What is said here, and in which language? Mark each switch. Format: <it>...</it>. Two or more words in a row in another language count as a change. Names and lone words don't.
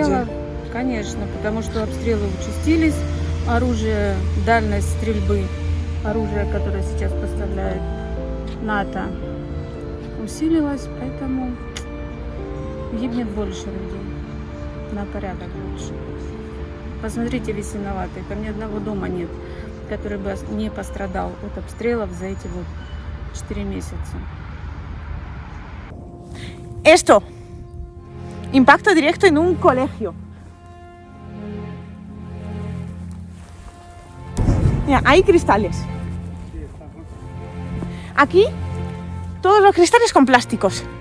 <ru>обстрелов, конечно, потому что обстрелы участились, оружие, дальность стрельбы, оружие, которое сейчас поставляет НАТО, усилилось, поэтому гибнет больше людей, на порядок больше. Посмотрите, весь виноватый, там ни одного дома нет, который бы не пострадал от обстрелов за эти 4 месяца.</ru> <es>Esto, impacto directo en un colegio. Mira, hay cristales. Aquí, todos los cristales con plásticos.</es>